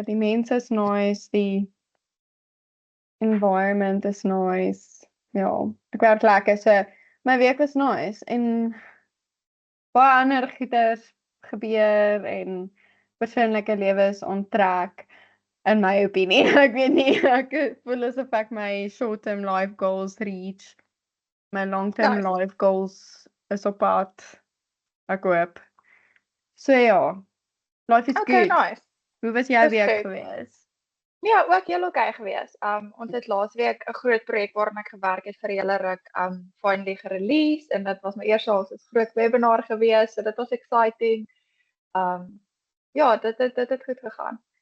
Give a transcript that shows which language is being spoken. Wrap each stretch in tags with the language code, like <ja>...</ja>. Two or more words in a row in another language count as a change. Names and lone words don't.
<af>Die mense is nice, die environment is nice. Ja, ek werk lekker. So my week was nice en baie ander goeders gebeur en persoonlike lewe is onttrek in my opinie. Ek weet nie, ek voel asof ek my</af> <en>short-term life goals reach. My long-term Nice. life goals</en> <af>is op pad. Ek hoop. So ja,</af> <en>life is Okay, good. nice.</en> <af>Hoe was jou Dis week goed. gewees? Ja, ook heel okay gewees. Ons het laasweek 'n groot projek waaraan ek gewerk het vir 'n hele ruk, finally gerelease en dit was my eerste as groot webinar gewees, so dit was exciting. Ja, dit het goed gegaan.</af>